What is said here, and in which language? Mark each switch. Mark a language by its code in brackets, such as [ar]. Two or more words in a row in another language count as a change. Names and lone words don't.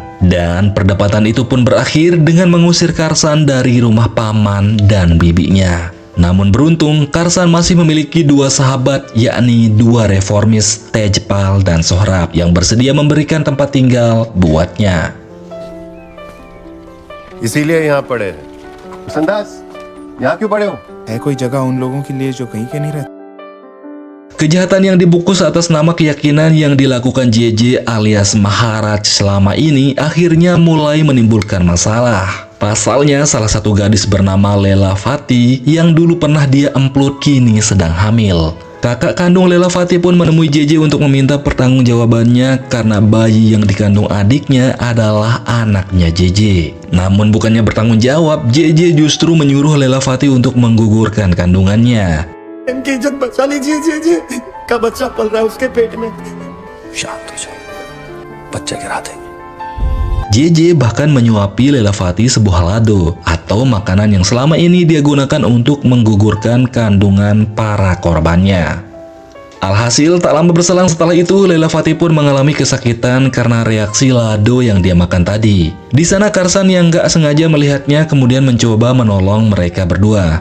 [id] Dan perdebatan itu pun berakhir dengan mengusir Karsan dari rumah paman dan bibinya. Namun beruntung, Karsan masih memiliki dua sahabat, yakni dua reformis, Tejpal dan Sohrab, yang bersedia memberikan tempat tinggal buatnya. [hi] इसीलिए यहाँ पड़े हैं। संदास, यहाँ क्यों पड़े हो? है कोई जगह उन लोगों के लिए जो कहीं के नहीं रहते? [id] Kejahatan yang dibungkus atas nama keyakinan yang dilakukan JJ alias Maharaj selama ini akhirnya mulai menimbulkan masalah. Pasalnya, salah satu gadis bernama Lela Fati yang dulu pernah dia emplut kini sedang hamil. Kakak kandung Lela Fati pun menemui JJ untuk meminta pertanggungjawabannya karena bayi yang dikandung adiknya adalah anaknya JJ. Namun bukannya bertanggung jawab, JJ justru menyuruh Lela Fati untuk menggugurkan kandungannya. [hi] इनकी इज्जत बचा लीजिए जी का बच्चा पल रहा है उसके पेट में। शांत हो जाओ, बच्चा गिरा देंगे। [id] JJ bahkan menyuapi Lela Fati sebuah lado atau makanan yang selama ini dia gunakan untuk menggugurkan kandungan para korbannya. Alhasil, tak lama berselang setelah itu, Lela Fati pun mengalami kesakitan karena reaksi lado yang dia makan tadi. Di sana Karsan yang gak sengaja melihatnya kemudian mencoba menolong mereka berdua.